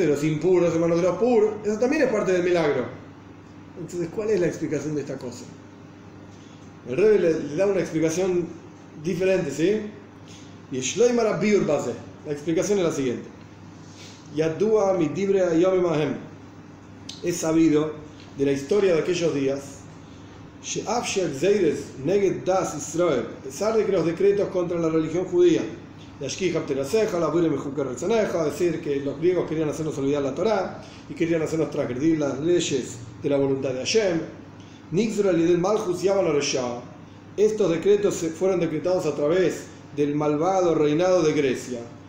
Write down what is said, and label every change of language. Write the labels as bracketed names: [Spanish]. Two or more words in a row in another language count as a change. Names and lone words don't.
[Spanish] Los impuros en manos de los puros, eso también es parte del milagro. Entonces, ¿cuál es la explicación de esta cosa? El Rebbe le da una explicación diferente, ¿sí? Y la explicación es la siguiente. [Hebrew] ידוע מדברי הימים ההם. [Spanish] Es sabido de la historia de aquellos días, a pesar de que los decretos contra la religión judía, decir que los griegos querían hacernos olvidar la Torá y querían hacernos transgredir las leyes de la voluntad de Hashem, estos decretos fueron decretados a través del malvado reinado de Grecia.